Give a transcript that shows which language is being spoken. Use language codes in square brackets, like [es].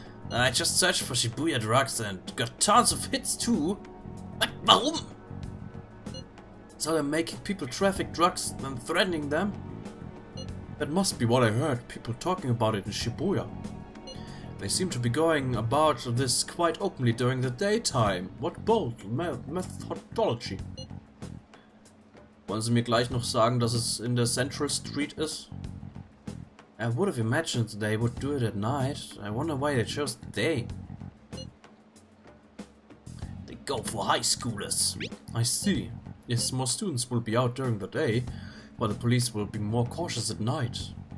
[en] I just searched for Shibuya drugs and got tons of hits too. But [de] warum? [en] So they're making people traffic drugs and threatening them? That must be what I heard, people talking about it in Shibuya. They seem to be going about this quite openly during the daytime. What bold methodology. [de] Wollen Sie mir gleich noch sagen, dass es in der Central Street ist? [en] I would have imagined they would do it at night. I wonder why they chose the day. They go for high schoolers. I see. Yes, more students will be out during the day, but the police will be more cautious at night.